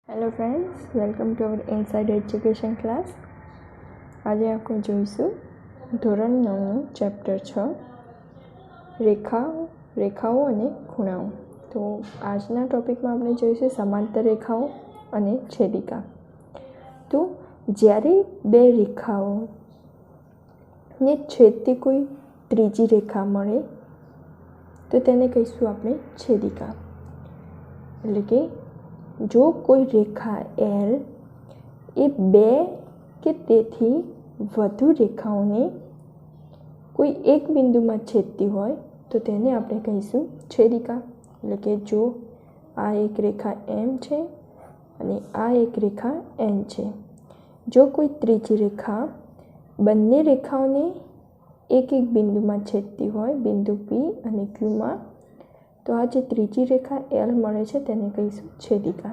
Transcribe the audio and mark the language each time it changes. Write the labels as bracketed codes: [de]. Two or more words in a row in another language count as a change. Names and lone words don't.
[en] Hello friends, welcome to our Inside Education class. [gu] आज આપણે જોઈશું ધોરણ 9નું ચેપ્ટર 6 રેખાઓ અને ખૂણાઓ। તો આજના ટોપિકમાં આપણે જોઈશું સમાંતર રેખાઓ અને છેદિકા। તો જ્યારે બે રેખાઓને છેદતી કોઈ ત્રીજી રેખા મળે તો તેને કહીશું આપણે છેદિકા। એટલે કે જો કોઈ રેખા એલ એ બે કે તેથી વધુ રેખાઓને કોઈ એક બિંદુ में છેદતી હોય તો તેને આપણે કહીશું છેદિકા। એટલે કે જો આ એક રેખા એમ છે અને આ એક રેખા એન છે, જો કોઈ ત્રીજી રેખા બંને રેખાઓને એક એક બિંદુમાં છેદતી હોય, બિંદુ પી અને ક્યુમાં, તો આ જે ત્રીજી રેખા એલ મળે છે તેને કહીશું છેદિકા।